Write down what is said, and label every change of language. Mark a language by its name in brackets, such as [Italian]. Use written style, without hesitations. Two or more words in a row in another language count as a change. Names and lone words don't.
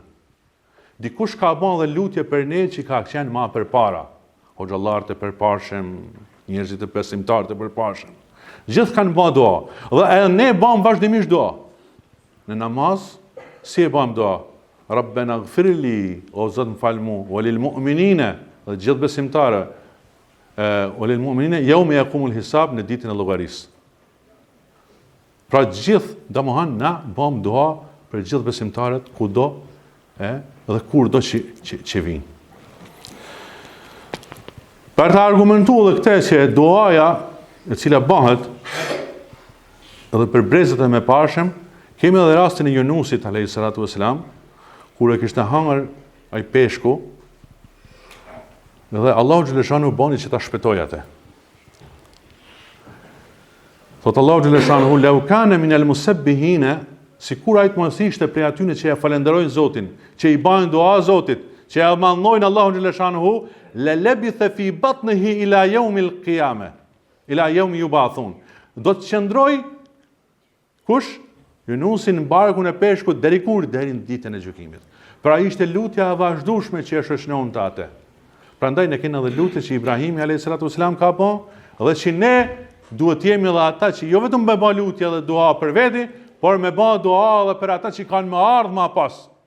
[Albanian] Dikush ka bën dhe lutje për ne që ka qenë ma përpara, hoxhallarët e përparshëm, njerëzit e besimtarët e përparshëm. Gjithë kanë bën dua, dhe edhe ne bëjmë vazhdimisht dua. Në namaz, si e bëjmë dua? [Arabic] ربنا اغفر لي, [Albanian] o Zot më fal mua, [Arabic] وللمؤمنين, [Albanian] dhe gjithë besimtarë, [Arabic] وللمؤمنين يوم يقوم الحساب, [Albanian] në ditën e llogarisë. Pra gjithë, domethënë na bëjmë dua për gjithë besimtarët kudo dhe kur do që vinë. Për të argumentuar dhe këte që duaja e cila bëhet edhe për brezët e mëparshëm. Kemi edhe rastin e Yunusit [Arabic] عليه الصلاة والسلام, [Albanian] kur e kishte hangër ai peshku, dhe Allahu xhaleshanu bani që ta shpëtoi atë. Thot Allahu xhaleshanu [Arabic] لو كان من المسبحين, [Albanian] sikur ai të mos ishte prej atyre që ja falenderojnë Zotin, që i bajnë dua Zotit, që ja mallnojnë Allahun xhaleshanu, [Arabic] للبث في بطنه إلى يوم القيامة إلى يوم يبعثون. [Albanian] Do të qëndroj kush? Yunusi në barkun e peshkut deri kur? Deri në ditën e gjykimit. Pra ishte lutja e vazhdueshme që e shoqëronte atë. Prandaj ne kemi edhe lutje që Ibrahimi [Arabic] عليه الصلاة والسلام [Albanian] ka bë, dhe që ne duhet jemi edhe ata që jo vetëm me bë lutje dhe dua për veti, por me bë dua edhe për ata që kanë më ardhmë më pas.